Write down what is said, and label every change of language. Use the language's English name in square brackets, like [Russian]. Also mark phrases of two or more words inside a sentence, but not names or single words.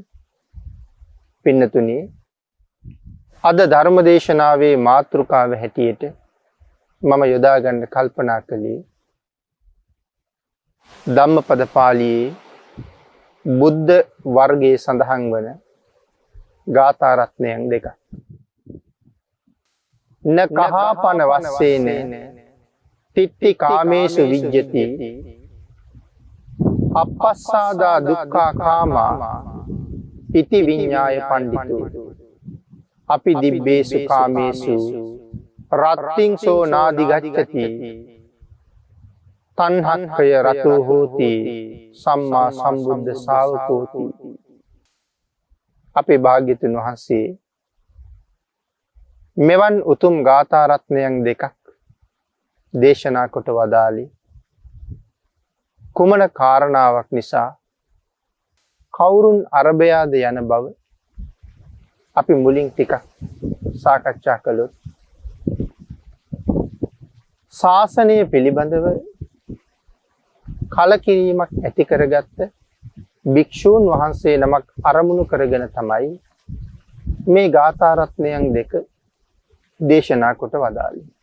[Sinhala] පින්නතුනි, අද ධර්ම දේශනාවේ මාතෘකාව හැටියට මම යොදා ගන්න කල්පනා කළේ ධම්මපද පාළියේ බුද්ධ වර්ගයේ සඳහන් වන ගාථා රත්නයන් දෙකක්. [Pali] න කහපන වස්සේන තිට්ටි කාමේසු විජ්ජති අපස්සාදා දුක්ඛා කාමා ඉති විඤ්ඤාය පණ්ඩිතෝ අපි දිබ්බේසු කාමේසු රත්තිං සෝ නාදි ගච්ඡති තණ්හක්ඛය රතෝ හෝති සම්මා සම්බුද්ධ ශාවකෝති. [Sinhala] අපේ භාග්‍යතුන් වහන්සේ මෙවන් උතුම් ගාථා රත්නයන් දෙකක් දේශනා කොට වදාළේ කුමන කාරණාවක් නිසා කවුරුන් අරබයාද යන බව අපි මුලින් ටිකක් සාකච්ඡා කළොත් ශාසනය පිළිබඳව කලකිරීමක් ඇති කරගත්ත භික්ෂූන් වහන්සේ නමක් අරමුණු කරගෙන තමයි මේ ගාථා රත්නයන් දෙක දේශනා කොට වදාළේ.